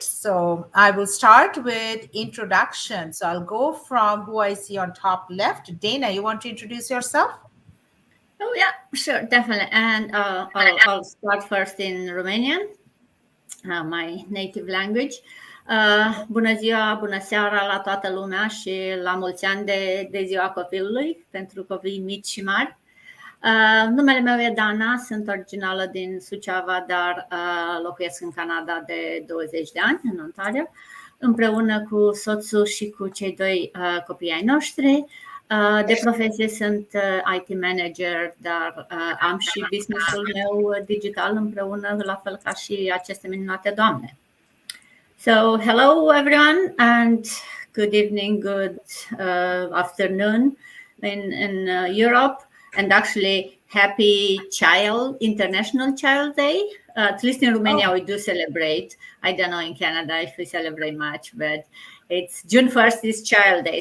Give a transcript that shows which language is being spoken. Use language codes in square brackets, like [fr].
[en] So I will start with introduction. So I'll go from who I see on top left. Dana, you want to introduce yourself? Oh yeah, sure, definitely. And I'll start first in Romanian, my native language. [ro] Bună ziua, bună seara la toată lumea și la mulți ani de ziua copilului, pentru copii mici și mari. Numele meu e Dana, sunt originală din Suceava, dar locuiesc în Canada de 20 de ani, în Ontario, împreună cu soțul și cu cei doi copii ai noștri. De profesie sunt IT manager, dar am și businessul meu digital împreună, la fel ca și aceste minunate doamne. [en] So, hello everyone, and good evening, good afternoon in Europe, and actually happy International Child Day. At least in Romania, we do celebrate. I don't know in Canada if we celebrate much, but it's June 1st is Child Day.